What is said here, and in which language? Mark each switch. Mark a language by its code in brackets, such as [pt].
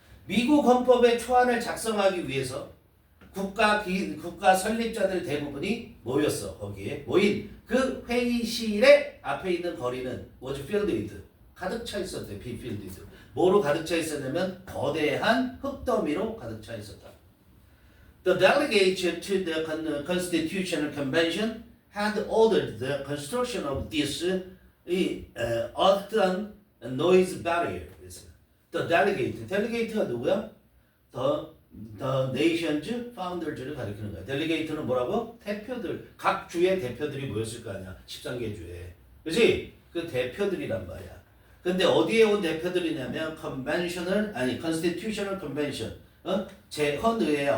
[ko] 미국 헌법의 초안을 작성하기 위해서 국가 설립자들 대부분이 모였어. 거기에 모인 그 회의실의 앞에 있는 거리는 [en] was filled with [ko] 가득 차 있었대. be filled with 뭐로 가득 차 있었냐면 거대한 흙더미로 가득 차 있었다. [en] The delegates to the Constitutional Convention had ordered the construction of this earthen noise barrier. [ko] The delegate가 누구야? [en] The nation's founders [ko] 를 가리키는 거야. delegate는 뭐라고? 대표들, 각 주의 대표들이 모였을 거 아니야. 13개 주에. 그렇지? 그 대표들이란 말이야. 근데 어디에 온 대표들이냐면 constitutional convention. 제헌의회야.